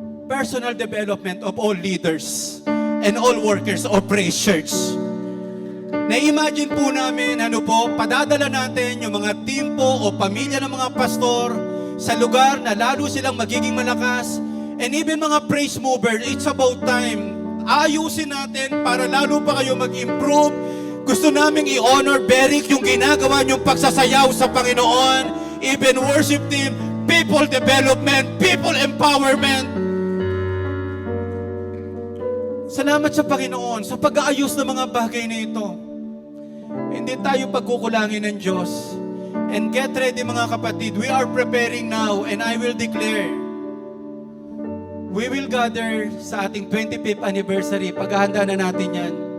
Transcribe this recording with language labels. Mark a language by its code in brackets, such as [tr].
[en] Personal development of all leaders and all workers of Praise Church. [tl] Na-imagine po namin, padadala natin yung mga team po o pamilya ng mga pastor sa lugar na lalo silang magiging malakas. [en] And even mga praise mover, it's about time. [tl] Ayusin natin para lalo pa kayo mag-improve. Gusto naming i-honor, Beric, yung ginagawa niyong pagsasayaw sa Panginoon. [en] Even worship team, people development, people empowerment. [tl] Salamat sa Panginoon sa pag-aayos ng mga bagay na ito. Hindi tayo pagkukulangin ng Diyos. [en] And get ready mga kapatid, we are preparing now and I will declare, we will gather sa ating 25th anniversary. [tl] Paghahanda na natin yan.